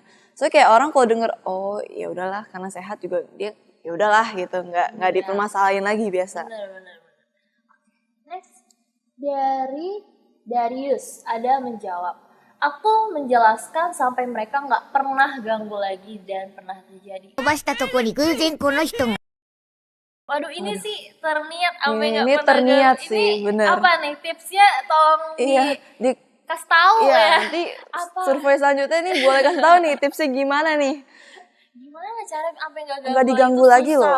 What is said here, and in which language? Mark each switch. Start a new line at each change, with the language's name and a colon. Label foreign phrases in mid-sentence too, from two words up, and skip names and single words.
Indonesian: Soalnya kayak orang kalau denger, oh ya udahlah karena sehat juga dia ya udahlah gitu, nggak dipermasalahin lagi biasa. Benar. Next dari Darius ada menjawab. Aku menjelaskan sampai mereka nggak pernah ganggu lagi dan pernah terjadi.
Japanese: 飛ばしたとこに偶然この人が
Indonesian: Waduh, ini sih terniat sampai nggak Ini pernah terniat ganggu. sih, Ini bener. apa nih tipsnya? Tolong Iya, dikasih tahu iya, ya. nanti Apa? survei selanjutnya nih boleh kasih tahu nih tipsnya gimana nih. Gimana cara sampai nggak ganggu, Nggak diganggu itu lagi susah